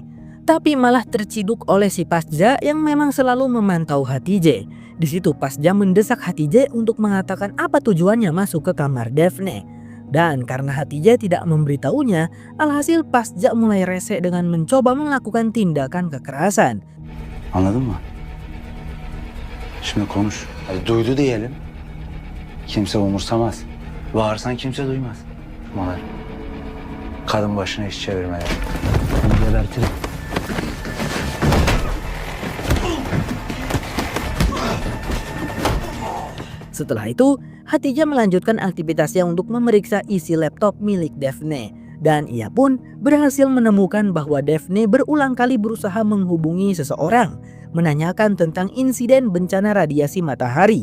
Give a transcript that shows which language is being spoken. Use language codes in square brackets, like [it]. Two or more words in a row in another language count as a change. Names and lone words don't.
[id] Tapi malah terciduk oleh si Pasja yang memang selalu memantau Hatice. Di situ Pasja mendesak Hatice untuk mengatakan apa tujuannya masuk ke kamar Daphne. Dan karena Hatice tidak memberitahunya, alhasil Pasja mulai rese dengan mencoba melakukan tindakan kekerasan. [tr] Anladın mı? Şimdi konuş. Hadi duydu diyelim. Kimse umursamaz. Bağırsan kimse duymaz. Bana kadın başına iş çevirmeler. Onu gebertirim. [id] Setelah itu, Hatice melanjutkan aktivitasnya untuk memeriksa isi laptop milik Daphne. Dan ia pun berhasil menemukan bahwa Daphne berulang kali berusaha menghubungi seseorang, menanyakan tentang insiden bencana radiasi matahari.